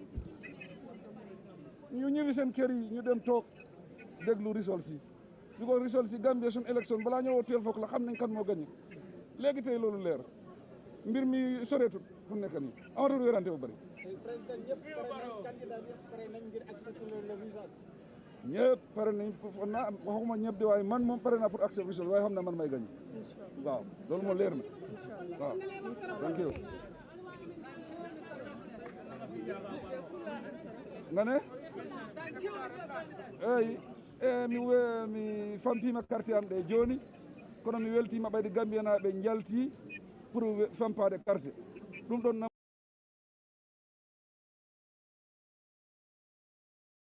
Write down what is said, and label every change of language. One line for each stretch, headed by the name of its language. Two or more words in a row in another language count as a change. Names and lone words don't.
Wolof: ñu ñëwi seen kër yi ñu dem toog déglu results yi bi ko results yi Gambia suñ élection balaa ñëwoo teel foog la xam nañ kan moo gagné léegi tey loolu leer mbir mi soreetut fu nekk nii amatul wérante bu bëri ñëpp pare nañ waxuma ñëpp de waaye man moom pare naa
French: pour accepter
Wolof: results waaye xam na man may gagné waaw loolu moo leer na waaw
English: thank you
Fula: nga ne mi famtima carte am ɗe joni kono mi weltima ɓayde Gambiyanaɓe jalti pour fampade carte ɗum ɗon